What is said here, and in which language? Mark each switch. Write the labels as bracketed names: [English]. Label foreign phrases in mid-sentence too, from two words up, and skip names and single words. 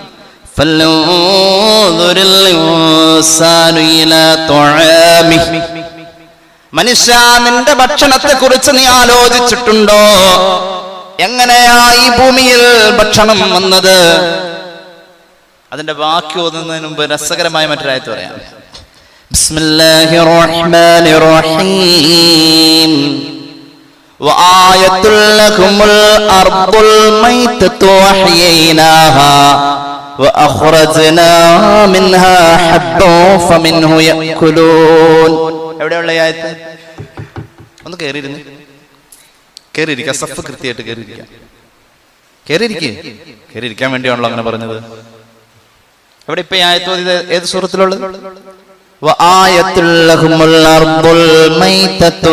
[Malayalam] മനുഷ്യ, നിന്റെ ഭക്ഷണത്തെ കുറിച്ച് നീ ആലോചിച്ചിട്ടുണ്ടോ? എങ്ങനെയാ ഈ ഭൂമിയിൽ ഭക്ഷണം വന്നത്? അതിന്റെ ബാക്കി ഓതുന്നതിന് മുമ്പ് രസകരമായ മറ്റൊരായത്ത് പറയാം. [Arabic] بسم الله الرحمن الرحيم. وآية لكم الأرض الميتة وأحييناها وأخرجنا منها حبا فمنه يأكلون. [Malayalam] എവിടെയുള്ള ആയത്ത്? ഒന്ന് കേറിയിരിക്കുക. സഫ് കൃത്യമായിട്ട് കേറിയിരിക്കാൻ വേണ്ടിയാണല്ലോ അങ്ങനെ പറഞ്ഞത്. എവിടെ ഇപ്പൊ ആയത്ത്? ഏത് സൂറത്തിലുള്ളത്? [Arabic] وآية لهم الأرض الميتة.